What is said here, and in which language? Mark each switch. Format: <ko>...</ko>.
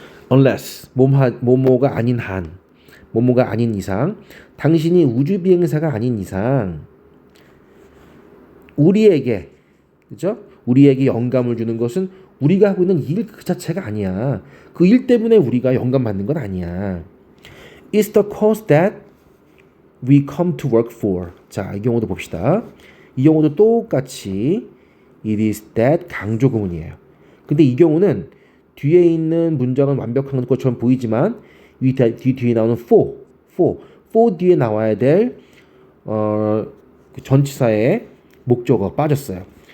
<ko>Unless 뭐뭐가 아닌 뭐뭐가 아닌 이상, 당신이 우주 비행사가 아닌 이상 우리에게, 그죠? 우리에게 영감을 주는 것은 우리가 하고 있는 일 그 자체가 아니야. 그 일 때문에 우리가 영감 받는 건 아니야.</ko> <en>It's the cause that we come to work for.</en> <ko>자, 이 경우도 봅시다. 이 경우도 똑같이 it is that 강조 구문이에요. 근데 이 경우는 뒤에 있는 문장은 완벽한 것처럼 보이지만 뒤에 나오는 for 뒤에 나와야 될 그 전치사의 목적어가 빠졌어요.</ko>